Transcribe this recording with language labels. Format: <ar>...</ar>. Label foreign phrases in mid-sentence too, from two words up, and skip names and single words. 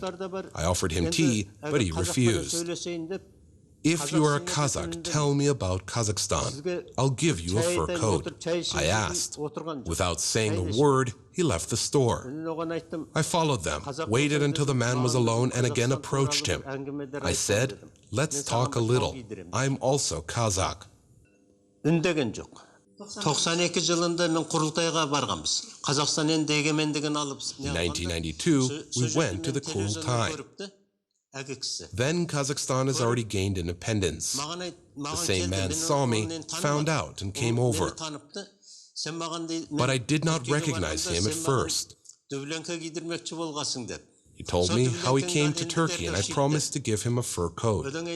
<en>I offered him tea, but he refused. "If you are a Kazakh, tell me about Kazakhstan. I'll give you a fur coat," I asked. Without saying a word, he left the store. I followed them, waited until the man was alone, and again approached him. I said, "Let's talk a little. I'm also Kazakh."</en> <kk>92 жылында мен құрылтайға барғанбыз. Қазақстан енді егемендігін алып.</kk> <en>In 1992, we went to the Kurultai. Then Kazakhstan has already gained independence. The same man saw me, found out, and came over. But I did not recognize him at first. He told me how he came to Turkey, and I promised to give him a fur coat.</en>